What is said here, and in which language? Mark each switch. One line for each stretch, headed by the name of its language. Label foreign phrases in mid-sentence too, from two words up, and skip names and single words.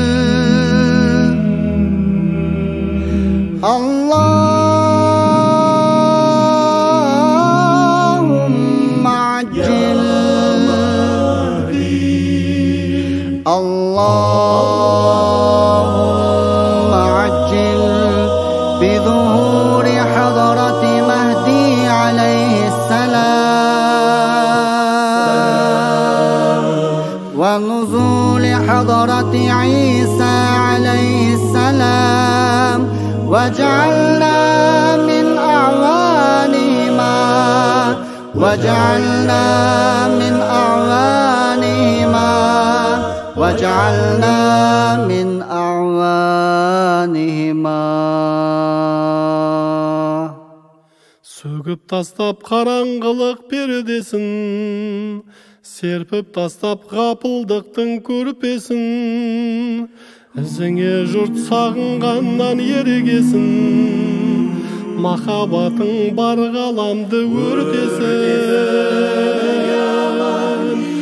Arabic: اللهم عجل اللهم عجل بظهور حضرة المهدي عليه السلام ونزول حضرة عيسى عليه السلام واجعلنا من أعوانهما واجعلنا من أعوانهما وَجَعَلْنَا مِنْ أَعْوَانِهِمَا.
Kazakh: Сөгіп тастап қараңғылық пердесін, серпіп тастап ғапылдықтың көрпесін, ізіңе жұрт сағынғаннан ерегесін, махаббатың бар ғаламды өртесін.